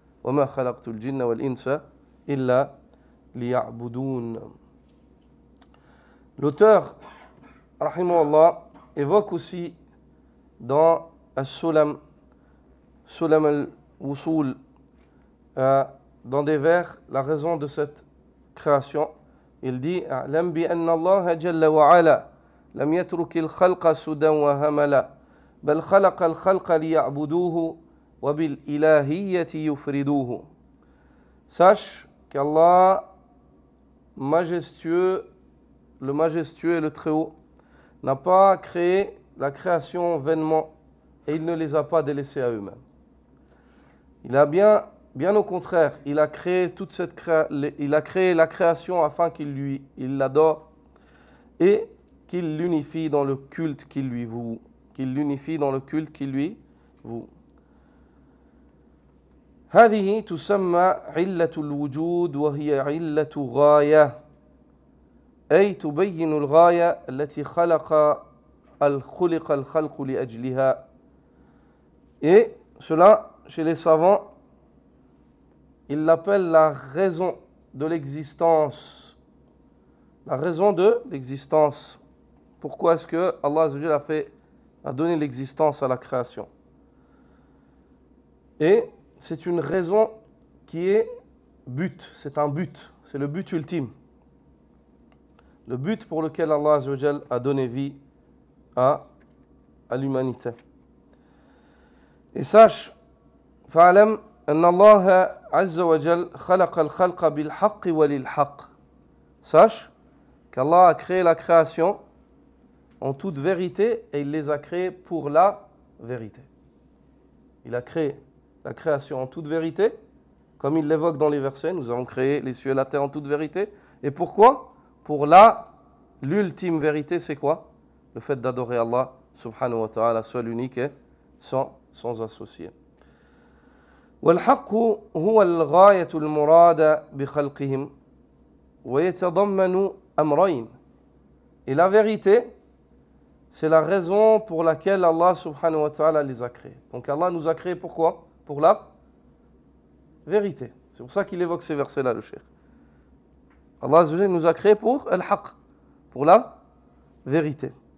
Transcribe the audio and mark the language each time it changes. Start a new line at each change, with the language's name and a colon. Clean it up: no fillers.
Arabic: وَمَا خَلَقْتُ الْجِنَّ وَالْإِنسَ إِلَّا لِيَعْبُدُونَ.
French: L'auteur, rahimahullah, évoque aussi dans As-Sulam, Sulam al-Wusul, dans des vers, la raison de cette création. Il dit
Arabic: أعلم بأن الله جل وعلا لم يترك الخلق سدى وهملا بل خلق الخلق ليعبدوه وبالإلهية يفردوه.
French: Sache qu'Allah, majestueux, le majestueux et le très haut, n'a pas créé la création vainement et il ne les a pas délaissés à eux-mêmes. Il a bien au contraire, il a créé il a créé la création afin il l'adore et qu'il l'unifie dans le culte qu'il lui voue. Qu'il l'unifie dans le culte qu'il lui voue.
Arabic: هذه تسمى علة الوجود وهي علة غاية أي تبين الغاية التي خلق الخلق لأجلها.
French: Et cela, chez les savants, ils l'appellent la raison de l'existence. La raison de l'existence. Pourquoi est-ce que Allah Azza wa Jalla a donné l'existence à la création? Et c'est une raison qui est but, c'est un but, c'est le but ultime. Le but pour lequel Allah Azza wa Jalla a donné vie à l'humanité. Et sache,
Arabic: fa'alam أن الله عز وجل خلق الخلق بالحق وللحق.
French: Sache qu'Allah a créé la création en toute vérité et il les a créés pour la vérité. Il a créé la création en toute vérité, comme il l'évoque dans les versets, nous avons créé les cieux et la terre en toute vérité. Et pourquoi? Pour l'ultime vérité, c'est quoi? Le fait d'adorer Allah subhanahu wa ta'ala, seul, unique et sans associé.
Arabic: والحق هو الغاية المراد بخلقهم ويتضمن أمرين.
French: Et la vérité, c'est la raison pour laquelle Allah subhanahu wa ta'ala les a créés. Donc Allah nous a créés pourquoi? Pour la vérité. C'est pour ça qu'il évoque ces versets-là, le cheikh. Allah nous a créés pour al-haq, pour la vérité.